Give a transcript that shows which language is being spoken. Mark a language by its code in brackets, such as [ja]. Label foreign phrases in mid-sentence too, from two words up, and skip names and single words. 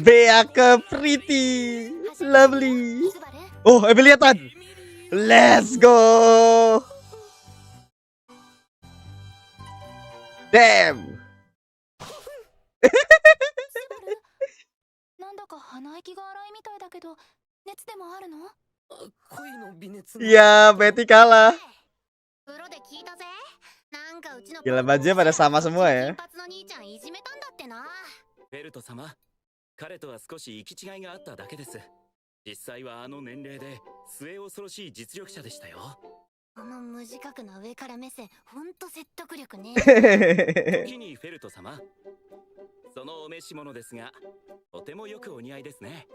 [en] Beaka pretty. Lovely. [ja] スバル [en] Oh, Emilia Tan. Let's go. Damn. [ja] なんだか鼻息が荒いみたいだけど熱でもあるの？恋の微熱 [id] Ya, Betty kalah. [ja] 風呂で聞いたぜ。なんかうちの [id] Gila, bajunya pada sama semua ya. [ja] 金髪の兄ちゃんいじめたんだってな。フェルト様、彼とは少し行き違いがあっただけです。実際はあの年齢で末恐ろしい実力者でしたよ。この無自覚な上から目線、ほんと説得力ね。時にフェルト様、そのお召し物ですが、とてもよくお似合いですね。